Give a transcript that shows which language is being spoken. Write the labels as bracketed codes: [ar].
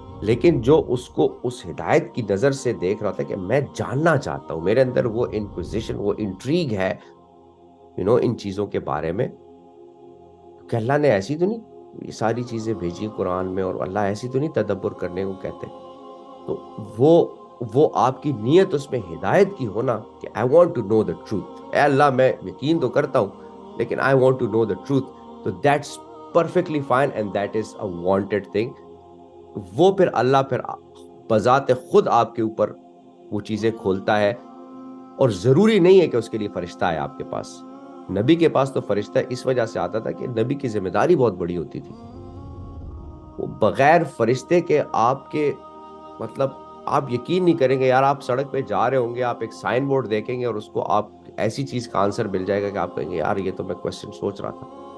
[ur] لیکن جو اس کو اس ہدایت کی نظر سے دیکھ رہا تھا کہ میں جاننا چاہتا ہوں, میرے اندر وہ انکوزیشن, وہ انٹریگ ہے ان چیزوں کے بارے میں, کہ اللہ نے ایسی تو نہیں یہ ساری چیزیں بھیجی قرآن میں, اور اللہ ایسی تو نہیں تدبر کرنے کو کہتے. تو وہ آپ کی نیت اس میں ہدایت کی ہونا کہ [en] I want to know the truth. [ur] اے اللہ میں یقین تو کرتا ہوں لیکن [en] I want to know the truth. [ur] تو [en] that's perfectly fine and that is a wanted thing. [ur] وہ پھر اللہ پھر بذات خود آپ کے اوپر وہ چیزیں کھولتا ہے, اور ضروری نہیں ہے کہ اس کے لیے فرشتہ ہے آپ کے پاس. نبی کے پاس تو فرشتہ اس وجہ سے آتا تھا کہ نبی کی ذمہ داری بہت بڑی ہوتی تھی. وہ بغیر فرشتے کے آپ کے مطلب آپ یقین نہیں کریں گے یار, آپ سڑک پہ جا رہے ہوں گے, آپ ایک سائن بورڈ دیکھیں گے اور اس کو آپ ایسی چیز کا آنسر مل جائے گا کہ آپ کہیں گے یار یہ تو میں کوسچن سوچ رہا تھا.